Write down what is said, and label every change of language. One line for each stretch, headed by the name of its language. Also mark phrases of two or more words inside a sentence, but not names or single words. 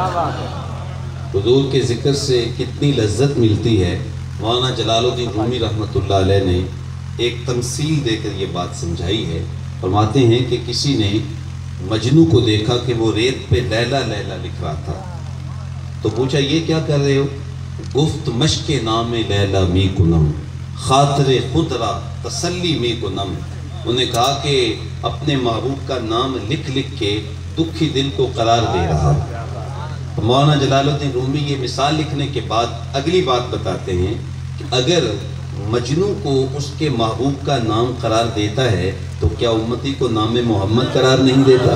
Urdu: حضور کے ذکر سے کتنی لذت ملتی ہے، مولانا جلال الدین رومی
Arabic: رحمۃ اللہ علیہ
Urdu: نے ایک تمثیل دے کر یہ بات سمجھائی ہے۔ فرماتے ہیں کہ کسی نے مجنوں کو دیکھا کہ وہ ریت پہ لیلا لیلا لکھ رہا تھا، تو پوچھا یہ کیا کر رہے ہو؟
Persian: گفت مشق نام لیلا می کنم، خاطر خود را تسلی می کنم۔
Urdu: انہوں نے کہا کہ اپنے محبوب کا نام لکھ لکھ کے دکھی دل کو قرار دے رہا۔ مولانا جلال الدین رومی یہ مثال لکھنے کے بعد اگلی بات بتاتے ہیں کہ اگر مجنوں کو اس کے محبوب کا نام قرار دیتا ہے تو کیا امتی کو نام محمد قرار نہیں دیتا؟